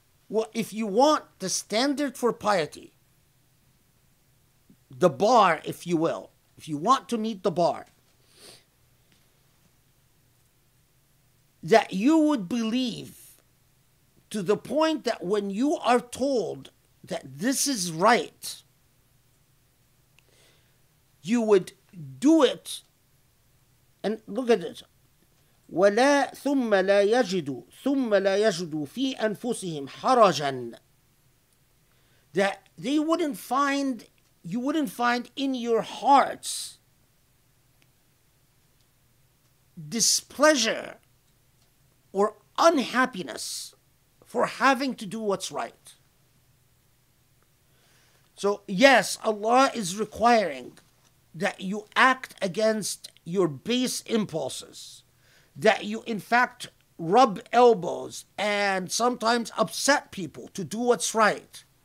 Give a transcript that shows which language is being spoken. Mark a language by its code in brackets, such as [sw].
[en] Well, if you want the standard for piety, the bar, if you will, if you want to meet the bar, that you would believe to the point that when you are told that this is right, you would do it. And look at it. [ar] ولا ثم لا يجدوا في أنفسهم حرجا, [en] that they wouldn't find you wouldn't find in your hearts displeasure or unhappiness for having to do what's right. So, yes, Allah is requiring that you act against your base impulses, that you, in fact, rub elbows and sometimes upset people to do what's right.